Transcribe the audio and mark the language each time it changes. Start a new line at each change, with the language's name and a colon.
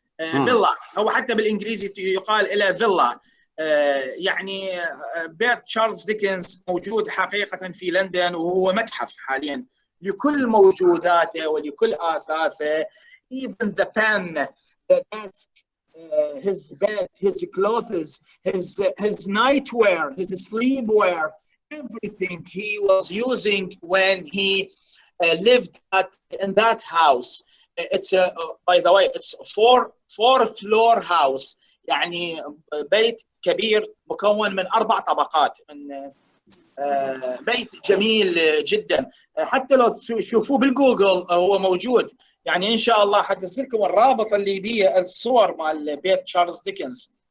Arabic: فيلا هو حتى بالانجليزي يقال له فيلا. يعني بيت تشارلز ديكنز موجود حقيقة في لندن، وهو متحف حاليا لكل موجوداته ولكل آثاثه.
English: Even the pen, the desk, his bed, his clothes, his nightwear, his sleepwear, everything he was using when he lived in that house. It's by the way, it's four floor house.
Arabic: يعني بيت كبير مكون من 4 طبقات، من بيت جميل جدا. حتى لو تشوفوه بالجوجل هو موجود. يعني ان شاء الله حدز لكم الرابط اللي بيه الصور مال بيت تشارلز ديكنز.